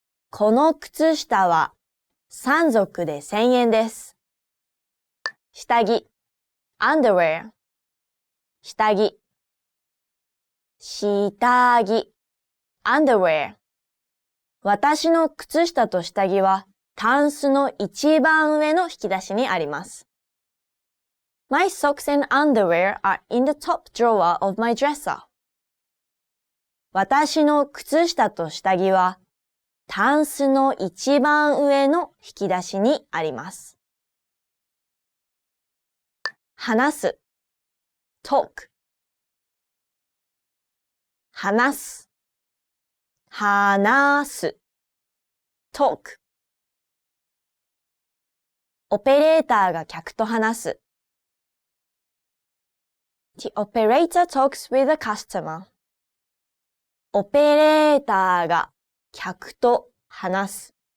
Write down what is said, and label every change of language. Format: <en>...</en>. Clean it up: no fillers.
<ja>この靴下は3足で1000円です下着 underwear 下着下着 underwear 私の靴下と下着はタンスの一番上の引き出しにあります。</ja> <en>My socks and underwear are in the top drawer of my dresser.</en> <ja>私の靴下と下着はタンスの一番上の引き出しにあります。話す talk 話す話す talk オペレーターが客と話す</ja> <en>The operator talks with a customer</en> <ja>オペレーターが客と話す</ja>